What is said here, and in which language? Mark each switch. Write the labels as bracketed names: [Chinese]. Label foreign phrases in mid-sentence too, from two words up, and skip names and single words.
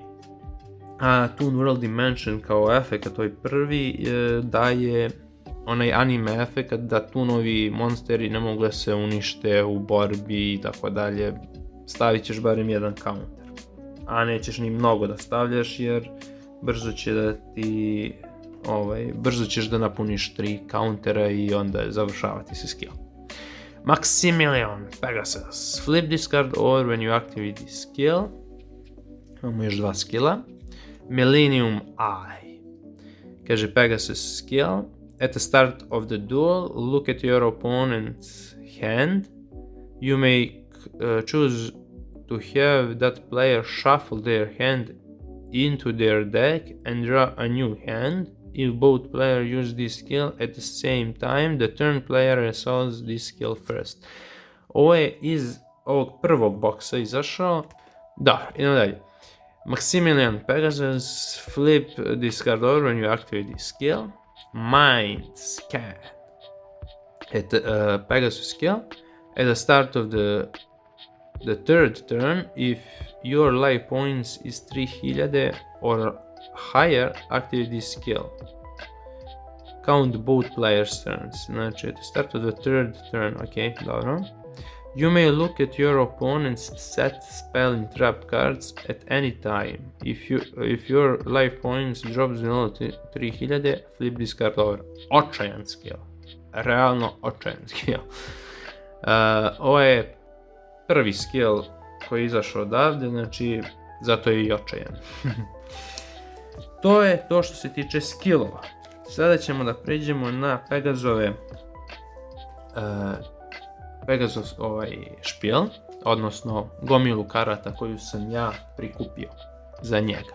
[Serbian] A Toon World Dimension kao efekt, to je prvi, daje onaj anime efekt da Toonovi monsteri ne mogu da se unište u borbi i tako dalje. Stavit ćeš barem jedan counter, a nećeš ni mnogo da stavljaš jer brzo ćeš da napuniš 3 countera i onda završavati se skill. Maximilian Pegasus. [English] Flip this card over when you activate this skill. [Serbian] Imamo još 2 skilla. Millennium Eye. Kaže Pegasus skill. [English] At the start of the duel, look at your opponent's hand. You may choose to have that player shuffle their hand into their deck and draw a new hand. If both players use this skill at the same time, the turn player resolves this skill first. [Serbian] Ovo je iz ovog prvog boksa izašao. Da, idemo dalje. [English] Maximilian Pegasus, flip this card over when you activate this skill. Mind Scan. Pegasus skill. At the start of the third turn, if your life points is 3000 or higher, activate this skill. Count both players' turns. Znači, at the start of the third turn, ok, dobro. You may look at your opponent's set spell and trap cards at any time. If your life points drops below 3000, flip this card over. [Serbian] Očajan skill. Realno očajan skill. Ovo je prvi skill koji je izašao odavde, znači zato je i očajan. To je to što se tiče skillova. Sada ćemo da pređemo na Pegasus špil, odnosno gomilu karata koju sam ja prikupio za njega.